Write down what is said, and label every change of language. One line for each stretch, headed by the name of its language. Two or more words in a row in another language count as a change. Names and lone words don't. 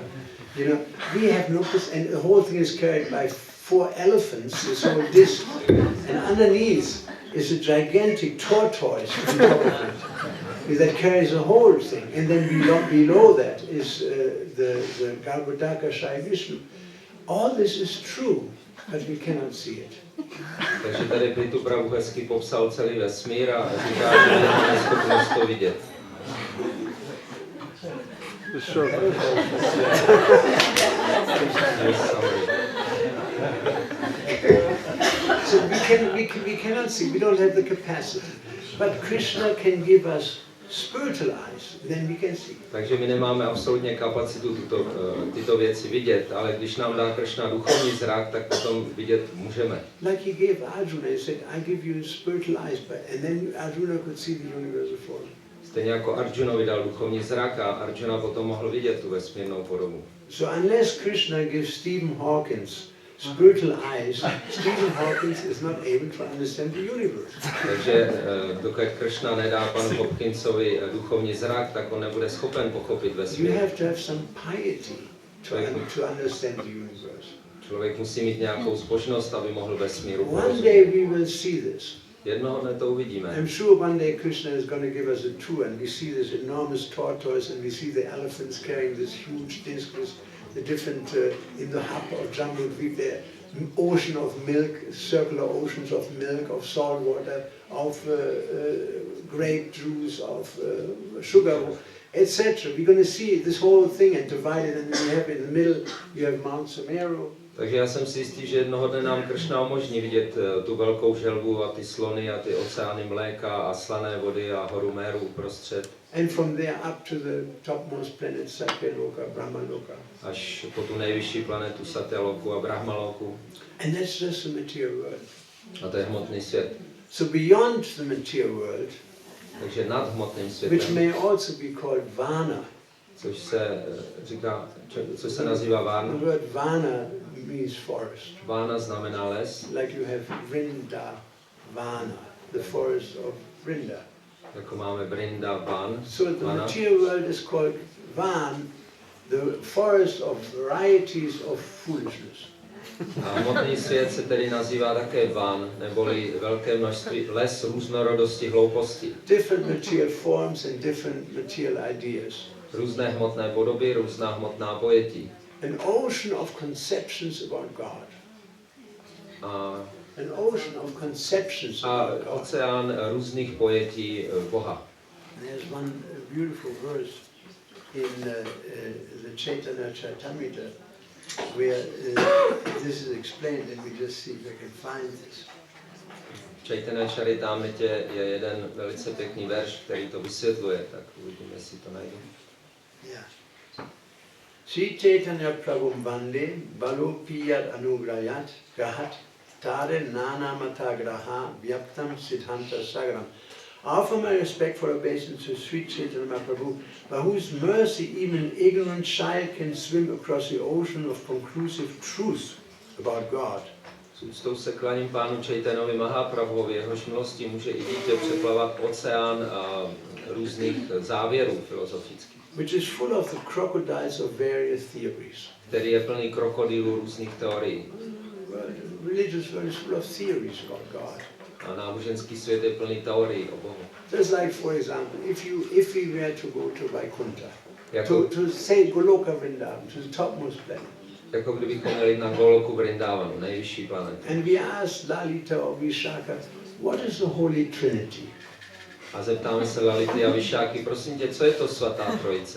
English: You know, we have no, and the whole thing is carried by 4 elephants, this whole disc, and underneath is a gigantic tortoise on top of it that carries the whole thing, and then below that is the Garbhodaka Shai Vishnu. All this is true, but we cannot see it.
Czech: Takže tady Prithu Prabhu hezky popsal celý vesmír a říká, že nemáme schopnost to vidět.
English: So we cannot see, we don't have the capacity. But Krishna can give us spiritual eyes, then we can see.
Czech: Takže my nemáme absolutně kapacitu tyto věci vidět, ale když nám dá Krishna duchovní zrak, tak potom vidět můžeme.
English: Like he gave Arjuna, he said, I give you spiritual eyes, and then Arjuna could see the universal form.
Czech: Stejně jako Arjunovi dal duchovní zrak a Arjuna potom mohl vidět tu vesmírnou podobu.
English: So unless Krishna gives Stephen Hawkins spiritual eyes, Stephen Hawking is not able to understand the universe.
Czech: Takže dokud Kršna nedá panu Hopkinsovi duchovní zrak, tak on nebude schopen pochopit
English: You
Czech: vesmír.
English: have to have some piety to understand the universe.
Czech: Člověk musí mít nějakou zbožnost, aby mohl vesmíru
English: One
Czech: porozumět.
English: day we will see this.
Czech: Jednoho dne to uvidíme.
English: I'm sure one day Krishna is going to give us a tour and we see this enormous tortoise and we see the elephants carrying this huge disc with the different, in the hub or jungle weave there, ocean of milk, circular oceans of milk, of salt water, of grape juice, of sugar, etc. We're going to see this whole thing and divide it, and then you have in the middle, you have Mount Sumeru.
Czech: Takže já jsem si jistý, že jednoho dne nám Kršna umožní vidět tu velkou želvu a ty slony a ty oceány mléka a slané vody a horu Méru uprostřed.
English: And from there up to the topmost planet, Satyaloka, Brahmaloka.
Czech: Až po tu nejvyšší planetu Satyaloku a Brahmaloku.
English: And that's just the material world.
Czech: A to je hmotný svět.
English: So beyond the material world,
Czech: Takže nad hmotným
English: which
Czech: světem,
English: may also be called Vana.
Czech: což se říká, což se nazývá Vána.
English: The word Vana means forest.
Czech: Vána znamená les,
English: Like you have Vrinda, Vana, the forest of Vrinda.
Czech: jako máme Brinda, Van,
English: So the
Czech: Vana.
English: material world is called Van, the forest of varieties of foolishness.
Czech: A hmotný svět se tedy nazývá také Van, neboli velké množství, les různorodosti hlouposti.
English: Different material forms and different material ideas.
Czech: Různé hmotné podoby, různá hmotná pojetí.
English: An ocean of conceptions about God.
Czech: A,
English: An ocean of conceptions
Czech: a
English: about God.
Czech: oceán různých pojetí Boha.
English: There's one beautiful verse in the Chaitanya Charitamrita where this is explained, and we just see if I can find this.
Czech: V Chaitanya Charitamritě je jeden velice pěkný verš, který to vysvětluje, tak uvidíme, jestli to najdu.
English: Yeah.
Sanskrit: Sri Chaitanya Prabhum Vande Balu Piyat Anugrayat Gahat Tare Nana Mata Graha Vyaptam Siddhanta Sagaram.
English: I offer my respectful obeisance to Sri Chaitanya Mahaprabhu, by whose mercy even an ignorant child can swim across the ocean of conclusive truth about God.
Czech: S úctou se klaním pánu Chaitanovi Mahaprabhuovi, jehož milostí může i dítě přeplavat oceán různých závěrů filozofických,
English: Which is full of the crocodiles of various theories.
Czech: který je plný krokodýlů různých teorií.
English: Well, the religious world is full of theories about God.
Czech: A náboženský svět je plný teorií o Bohu.
English: Just like, for example, if we were to go to Vaikuntha,
Czech: Jako,
English: to say Goloka Vrindavan, to the topmost planet,
Czech: jako kdybychom měli na Goloku Vrindavanu, nejvyšší planetu.
English: and we asked Lalita or Vishaka, what is the Holy Trinity?
Czech: A zeptáme se Lality a Vyšáky, prosím tě, co je to svatá trojice?